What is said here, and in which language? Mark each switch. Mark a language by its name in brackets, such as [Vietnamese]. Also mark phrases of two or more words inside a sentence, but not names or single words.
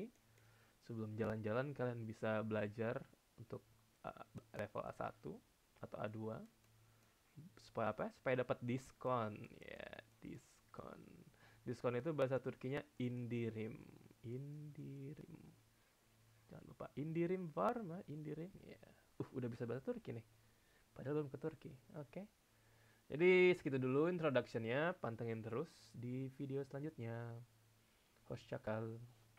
[Indonesian] Sebelum jalan-jalan kalian bisa belajar untuk level A1 atau A2 supaya apa? Supaya dapat diskon. Ya, diskon. Diskon itu bahasa Turkinya indirim. Indirim. Jangan lupa [Turkish] indirim varma, [Indonesian] indirim. Ya. Udah bisa bahasa Turki nih. Padahal belum ke Turki. Oke. Jadi segitu dulu introduction-nya. Pantengin terus di video selanjutnya. [Turkish] Hoşça kal.